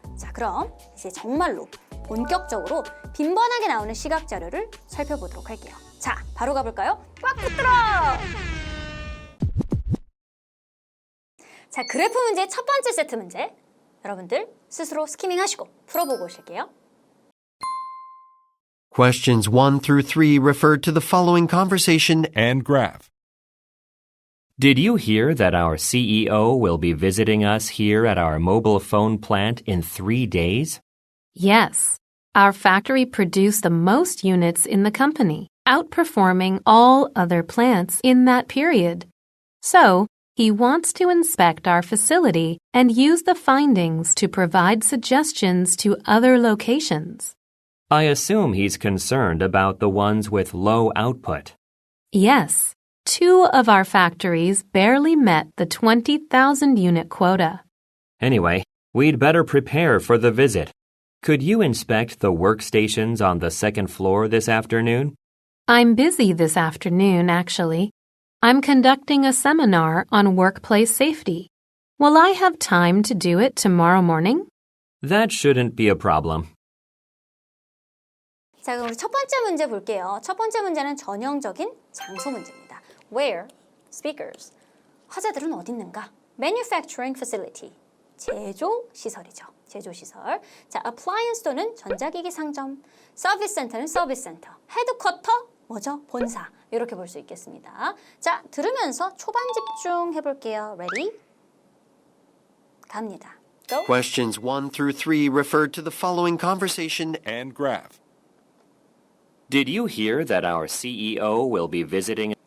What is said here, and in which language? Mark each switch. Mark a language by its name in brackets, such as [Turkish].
[Korean] 자, 그럼 이제 정말로 본격적으로 빈번하게 나오는 시각 자료를 살펴보도록 할게요. 자, 바로 가볼까요? 꽉 붙들어! 자, 그래프 문제 첫 번째 세트 문제. 여러분들 스스로 스키밍 하시고 풀어보고 오실게요. [English] Questions 1 through 3 refer to the following conversation. and graph. Did you hear that our CEO will be visiting us here at our mobile phone plant in 3 days? Yes. Our factory produced the most units in the company, outperforming all other plants in that period. So, he wants to inspect our facility and use the findings to provide suggestions to other locations. I assume he's concerned about the ones with low output. Yes. 2 of our factories barely met the 20,000 unit quota. Anyway, we'd better prepare for the visit. Could you inspect the workstations on the second floor this afternoon? I'm busy this afternoon, actually. I'm conducting a seminar on workplace safety. Will I have time to do it tomorrow morning? That shouldn't be a problem. [Korean] 자, 그럼 우리 첫 번째 문제 볼게요. 첫 번째 문제는 전형적인 장소 문제입니다. [English] Where? Speakers. [Korean] 화재들은 어디 있는가? [English] Manufacturing facility. [Korean] 제조 시설이죠. 제조 시설. 자, appliance 또는 전자기기 상점. 서비스 센터는 서비스 센터. 헤드쿼터 뭐죠? 본사. 이렇게 볼 수 있겠습니다. 자, 들으면서 초반 집중해 볼게요. [English] Ready? [Korean] 갑니다. [English] Go. Questions 1 through 3 refer to the following conversation. And graph. Did you hear that our CEO will be visiting